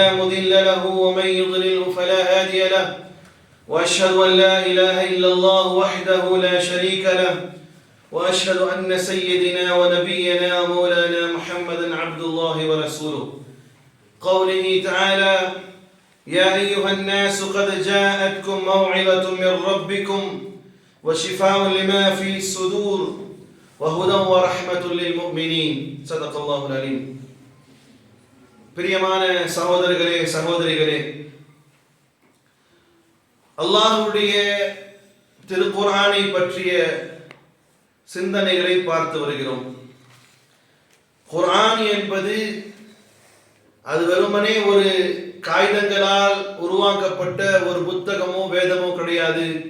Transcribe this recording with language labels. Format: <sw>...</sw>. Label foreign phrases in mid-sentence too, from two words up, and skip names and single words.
<ar>مضل له ومن يضلله فلا هادي له وأشهد أن لا إله إلا الله وحده لا شريك له وأشهد أن سيدنا ونبينا مولانا محمدا عبد الله ورسوله قوله تعالى يا أيها الناس قد جاءتكم موعظة من ربكم وشفاء لما في الصدور وهدى ورحمة للمؤمنين صدق الله العليم.</ar> <ta>பிரியமான சகோதரர்களே சகோதரிகளே, அல்லாஹ்வுடைய திருக்குர்ஆனை பற்றிய சிந்தனைகளை பார்த்து வருகிறோம். குர்ஆன் என்பது அது வெறுமனே ஒரு காகிதங்களால் உருவாக்கப்பட்ட ஒரு புத்தகமோ வேதமோ கிடையாது.</ta>